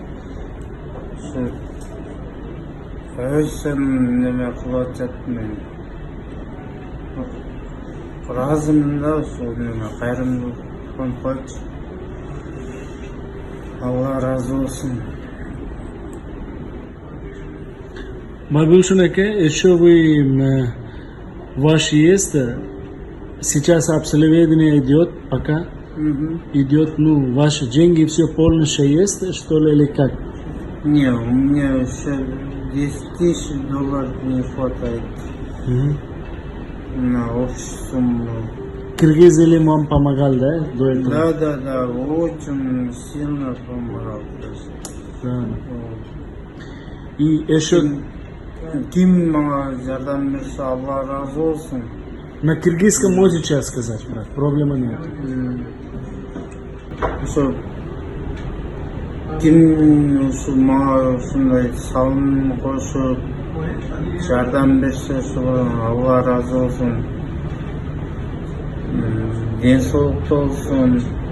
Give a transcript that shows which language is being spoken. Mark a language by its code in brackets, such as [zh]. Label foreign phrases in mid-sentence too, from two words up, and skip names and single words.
[ky] Өйсен неме кылып атат. Мен разымын да ошол неме кайрымдуулук фонд. Алла разы болсун. Байбулшин ака, [ru] еще вы ваш есть, сейчас обследование идет пока, идет, ну, ваши деньги все полностью есть, что ли, или как? Не, у меня еще 10 тысяч долларов не хватает на общую сумму. Киргиз или вам помогал, да, до этого? Да, очень сильно помогал. Да. И еще [ky] Ким мага жардам берсе, Алла разы болсун. [ru] на киргизском можете сейчас сказать, брат, проблемы нет. [ky] Ошо ким ушул мага ушундай салым кошуп жардам берсе, ошого Алла разы болсун. Ден соолукта болсун.